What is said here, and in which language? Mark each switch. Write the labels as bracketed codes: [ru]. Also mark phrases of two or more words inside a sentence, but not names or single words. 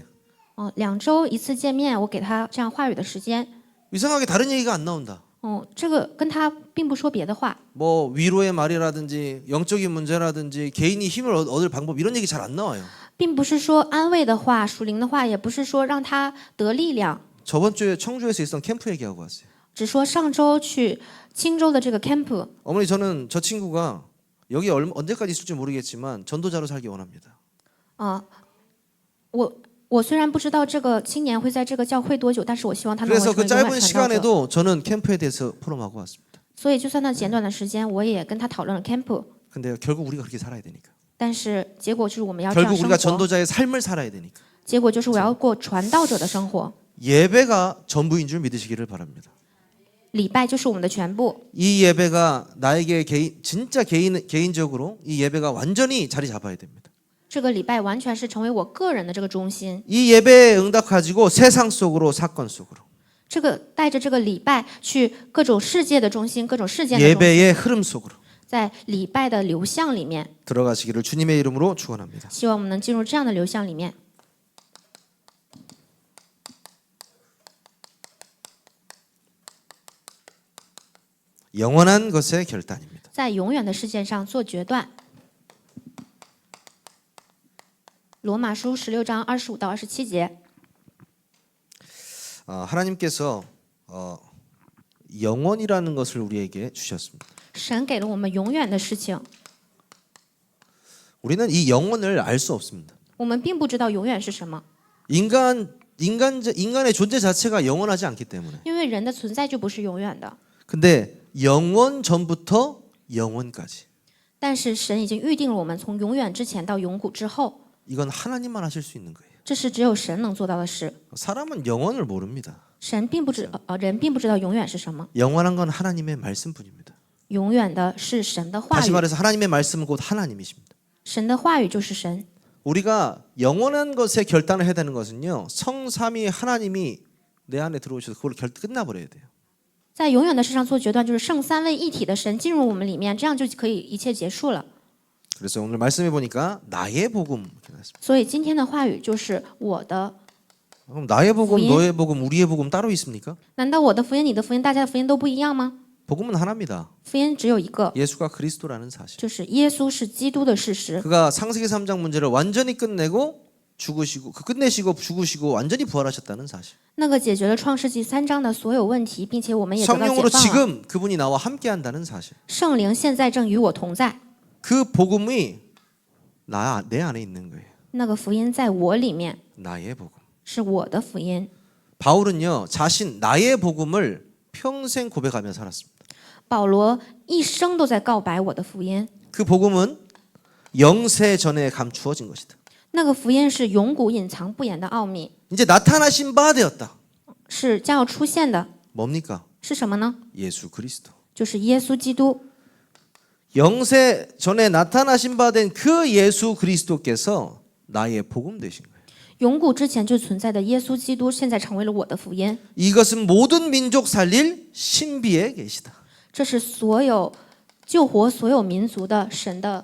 [zh] 2周一次见面，我给他这样话语的时间， [ko] 이상하게 다른 얘기가 안 나온다. [zh] 这个跟他并不说别的话， [ko] 뭐 위로의 말이라든지 영적인 문제라든지 개인이 힘을 얻을 방법 이런 얘기 잘 안 나와요. [zh] 并不是说安慰的话、属灵的话，也不是说让他得力量， [ko] 저번 주에 청주에서 있었던 캠프 얘기하고 왔어요. [zh] 只说上周去青州的这个 camp， [ko] 어머니 저는 저 친구가 여기 언제까지 있을지 모르겠지만 전도자로 살기 원합니다. [zh] 我虽然不知道这个青年会在这个教会多久，但是我希望他能 [ko] 그래서 [zh] 成 [ko] 그 [zh] 为永 [ko] 짧은 [zh] 远传道者。 [ko] 시간에도 저는 캠프에 대해서 포럼하고 왔습니다. [zh] 所以就算那简短的时间，我也跟他讨论了 camp， [ko] 근데 결국 우리가 그렇게 살아야 되니까. [zh] 但是结果就是我们要这样 [ko] 결국 [zh] 生 [ko] 우리가 [zh] 活， [ko] 전도자의 삶을 살아야 되니까. [zh] 结果就是我要过传道者的生活。 [ko] 예배가 전부인 줄 믿으시기를 바랍니다. [zh] 礼拜就是我们的全部， [ko] 이 예배가 나에게 진짜 개인적으로 이 예배가 완전히 자리 잡아야 됩니다. [zh] 这个礼拜完全是成为我个人的这个中心。 [ko] 이 예배에 응답 가지고 세상 속으로 사건 속으로 [zh] 这个带着这个礼拜去各种世界的中心，各种事件的中心， [ko] 예배의 흐름 속으로 [zh] 在礼拜的流向里面， [ko] 들어가시기를 주님의 이름으로 축원합니다. [zh] 希望我们能进入这样的流向里面。 [ko] 영원한 것의 결단입니다. [zh] 在永远的事件上做决断。罗马书16章25到27节， [ko] 하나님께서 영원이라는 것을 우리에게 주셨습니다. [zh] 神给了我们永远的事情， [ko] 우리는 이 영원을 알 수 없습니다. [zh] 我们并不知道永远是什么， [ko] 인간의 존재 자체가 영원하지 않기 때문에. [zh] 因为人的存在就不是永远的。 [ko] 근데 영원 전부터 영원까지 [zh] 但是神已经预定了我们从永远之前到永古之后， [ko] 이건 하나님만 하실 수 있는 거예요. [zh] 这是只有神能做到的事。 [ko] 사람은 영원을 모릅니다. [zh] 人并不知道永远是什么， [ko] 영원한 건 하나님의 말씀뿐입니다. [zh] 永远的是神的话 [ko] 다시 [zh] 语， [ko] 말해서 하나님의 말씀은 곧 하나님이십니다. [zh] 神的话语就是神。 [ko] 우리가 영원한 것에 결단을 해야 되는 것은요. 성삼위 하나님이 내 안에 들어오셔서 그걸 끝나버려야 돼요. [zh] 在永远的事上做决断，就是圣三位一体的神进入我们里面，这样就可以一切结束了。 [ko] 그래서 오늘 말씀해 보니까 나의 복음 이렇게 나왔습니다. [zh] 所以今天的话语就是我的。 [ko] 그럼 나의 복음, [zh] 福音? [ko] 너의 복음, 우리의 복음 따로 있습니까? [zh] 难道我的福音、你的福音、大家的福音都不一样吗？ [ko] 복음은 하나입니다. [zh] 福音只有一个， [ko] 예수가 그리스도라는 사실. [zh] 就是耶稣是基督的事实。 [ko] 그가 창세기 3장 문제를 완전히 끝내고 죽으시고 끝내시고 죽으시고 완전히 부활하셨다는 사실. [zh] 那个解决了创世纪3章的所有问题，并且我们也得到 [ko] 성령으로 [zh] 解放了。 [ko] 지금 그분이 나와 함께한다는 사실. [zh] 圣灵现在正与我同在， [ko] 그 복음이 내 안에 있는 거예요. [zh] 那个福音在我里面， [ko] 나의 복음. [zh] 是我的福音。 [ko] 바울은요 자신 나의 복음을 평생 고백하며 살았습니다. [zh] 保罗一生都在告白我的福音， [ko] 그 복음은 영세 전에 감추어진 것이다. [zh] 那个福音是永古隐藏不言的奥秘， [ko] 이제 나타나신 바 되었다. [zh] 是将要出现的， [ko] 뭡니까? [zh] 是什么呢？ [ko] 예수 그리스도. [zh] 就是耶稣基督。 [ko] 영세 전에 나타나신 바 된 그 예수 그리스도께서 나의 복음 되신 거예요. [zh] 永古之前就存在的耶稣基督，现在成为了我的福音。 [ko] 이것은 모든 민족 살릴 신비에 계시다. [zh] 这是所有救活所有民族的神的，